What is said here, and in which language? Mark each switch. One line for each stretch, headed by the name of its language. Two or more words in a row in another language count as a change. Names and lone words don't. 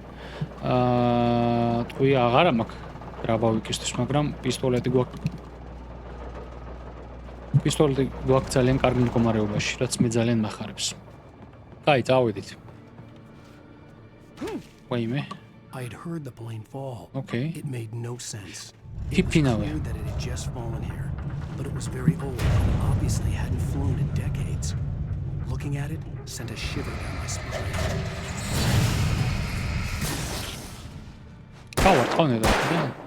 Georgian: თქვი აღარა მაქვს დრაბავიკისთვის მაგრამ პისტოლეტი გვაქვს ძალიან კარგ მდგომარეობაში რაც მე ძალიან მახარებს კაი წავედით ვაიმე
English: I'd heard the plane fall. Okay. It made no sense. It was clear that it had just fallen here, but it was very old and obviously hadn't flown in decades. Looking at it sent a shiver down my spine. Power on it, yeah.